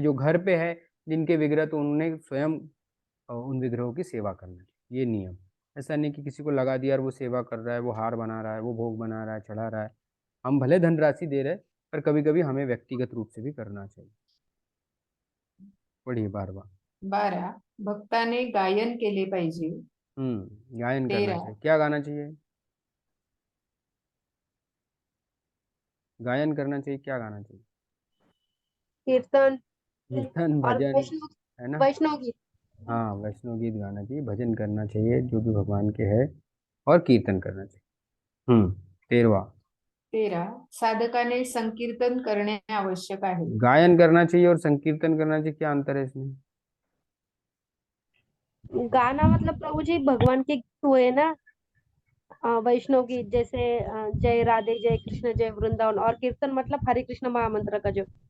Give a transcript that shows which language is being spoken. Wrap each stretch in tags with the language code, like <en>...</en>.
<hi>जो घर पे है जिनके विग्रह, तो उन्हें स्वयं उन विग्रहों की सेवा करना चाहिए, ये नियम। ऐसा नहीं कि किसी को लगा दिया और वो सेवा कर रहा है, वो हार बना रहा है, वो भोग बना रहा है, चढ़ा रहा है। हम भले धनराशि दे रहे हैं, पर कभी कभी हमें व्यक्तिगत रूप से भी करना चाहिए। पढ़िए 12वां। 12.</hi> <mr>भक्ताने गायन केले पाहिजे.</mr> <hi>गायन करना 13. चाहिए। क्या गाना चाहिए? गायन करना चाहिए, क्या गाना चाहिए? कीर्तन कीर्तन, और भजन, वैष्णव है ना। वैष्णव गीत। हाँ, वैष्णव गीत गाना चाहिए, भजन करना चाहिए जो भी भगवान के है, और कीर्तन करना चाहिए। 13वां,</hi> <mr>13 साधकाने संकीर्तन करणे आवश्यक आहे।</mr> <hi>गायन करना चाहिए और संकीर्तन करना चाहिए, क्या अंतर है इसमें? गाना मतलब प्रभु जी भगवान के गीत हुए ना, वैष्णव गीत जैसे जय राधे जय कृष्ण जय वृंदावन, और कीर्तन मतलब हरे कृष्ण महामंत्र का जो।</hi>